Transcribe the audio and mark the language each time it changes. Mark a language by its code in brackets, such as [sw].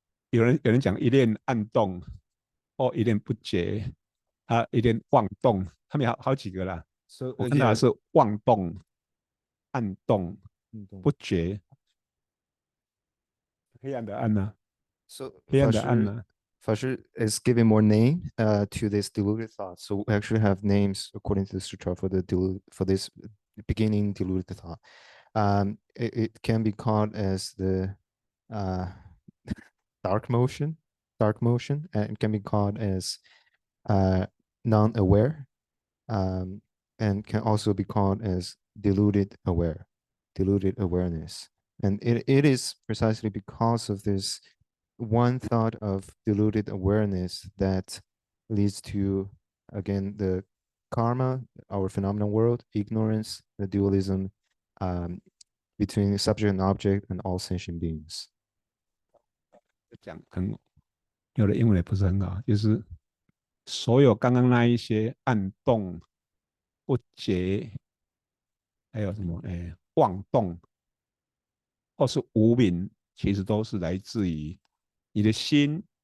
[zh] 有人讲一念暗动，或一念不觉，一念妄动，他们有好几个啦。 So 我看到的是妄动、暗动、不觉，黑暗的暗呢、 So 黑暗的暗呢、 [en] Fashu is giving more name to this deluded thought. So we actually have names according to the sutra for this beginning deluded thought. It can be called as the dark motion, and it can be called as non-aware, and can also be called as deluded awareness. And it is precisely because of this one thought of deluded awareness that leads to, again, the karma, our phenomenal world, ignorance, the dualism between subject and object and all sentient beings. [zh] 讲很有的英文也不是很好，就是所有刚刚那一些暗动、不觉，还有什么妄动，或是无明，其实都是来自于你的心